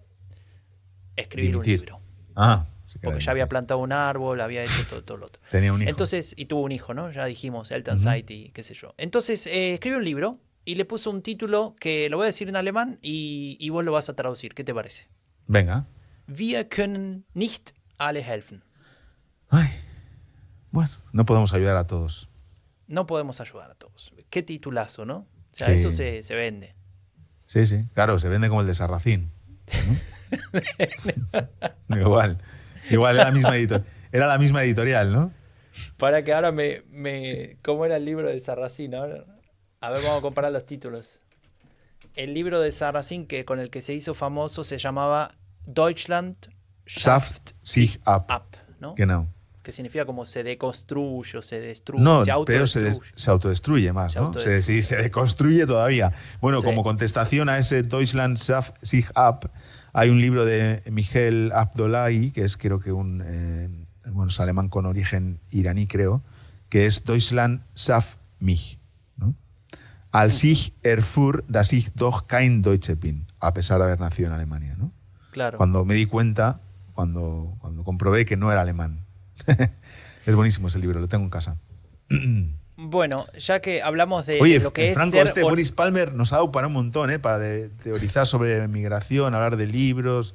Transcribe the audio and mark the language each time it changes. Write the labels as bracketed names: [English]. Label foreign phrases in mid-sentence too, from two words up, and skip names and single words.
[Spanish] Escribir un libro. Porque ya había plantado un árbol, había hecho todo lo otro. Tenía un hijo. Entonces, y tuvo un hijo, ¿no? Ya dijimos, Elternzeit y qué sé yo. Entonces, escribió un libro y le puso un título que lo voy a decir en alemán y vos lo vas a traducir. ¿Qué te parece? Venga. Wir können nicht alle helfen. Ay, bueno, no podemos ayudar a todos. No podemos ayudar a todos. Qué titulazo, ¿no? O sea, Sí. eso se vende. Sí, claro, se vende como el de Sarracín, ¿no? Igual era la misma editorial, ¿no? Para que ahora ¿cómo era el libro de Sarracín? A ver, vamos a comparar los títulos. El libro de Sarracín con el que se hizo famoso se llamaba Deutschland schafft sich ab. ¿no? Genau. Que significa como se deconstruye o se destruye. No, se pero autodestruye. se autodestruye más, ¿no? Se deconstruye todavía. Bueno, Sí. como contestación a ese Deutschland schafft sich ab, hay un libro de Michel Abdullahi, que es creo que es alemán con origen iraní, creo, que es Deutschland schafft mich, ¿no? Als ich erfuhr, dass ich doch kein Deutsche bin, a pesar de haber nacido en Alemania, ¿no? Claro. Cuando me di cuenta, cuando comprobé que no era alemán. Es buenísimo ese libro, lo tengo en casa. Bueno, ya que hablamos de Oye, lo que Franco, es ser... Boris Palmer nos ha dado para un montón, para teorizar sobre migración, hablar de libros.